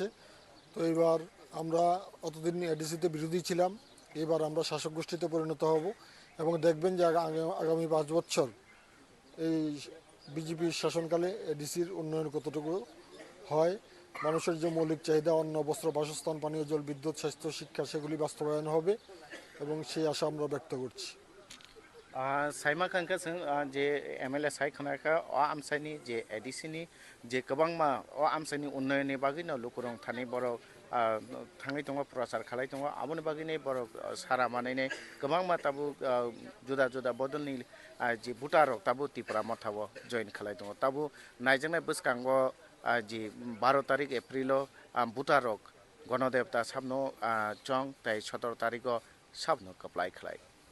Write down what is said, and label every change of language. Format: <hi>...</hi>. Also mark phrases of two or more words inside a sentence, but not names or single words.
<bn>তো এবার আমরা অতদিন এডিসিতে বিরোধী ছিলাম, এবার আমরা শাসক গোষ্ঠীতে পরিণত হব এবং দেখবেন যে আগামী 5 বছর এই বিজেপির শাসনকালে এডিসির উন্নয়ন কতটুকু হয়। মানুষের যে মৌলিক চাহিদা, অন্ন, বস্ত্র, বাসস্থান, পানীয় জল, বিদ্যুৎ, স্বাস্থ্য, শিক্ষা, সেগুলি বাস্তবায়ন হবে এবং সেই আশা আমরা ব্যক্ত করছি।</bn> <trp>साइमा खानका जे एमएलए साइ खानायका आमसाइनि जे एडिसिनि जे गोबांमा आमसाइनि उन्नयननि बागैनो लुकुरं थानाय बर' थांनाय दङ प्रचार खालाय दङ आबोनि बागैनो बर' सारा मानायनाय गोबांमा ताबु जुदा जुदा बदलनि जे भुटारक ताबु तिप्रा मथाव जइन खालाय दङ ताबु नायजोंनाय बसकांग जे 12 तारिख एप्रिल भुटारक गणदेवता साबनो चंग ताई 17 तारिख साबनो कप्लाय खालाय</trp>